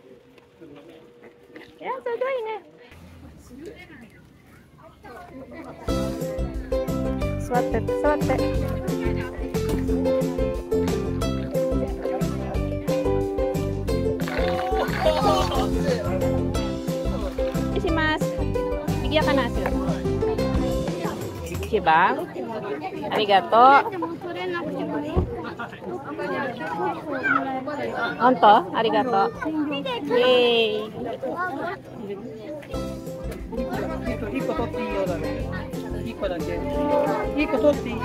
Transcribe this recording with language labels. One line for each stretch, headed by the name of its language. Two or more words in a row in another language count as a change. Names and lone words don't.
Japanese: いや、すごいね。座って。
Filipino: します。Bigyan ka na sila. Diba? Arigato.
Japanese: 本当？ありがとう. Yay! 1個取っていいよだね。1個だけ。1個取っていい。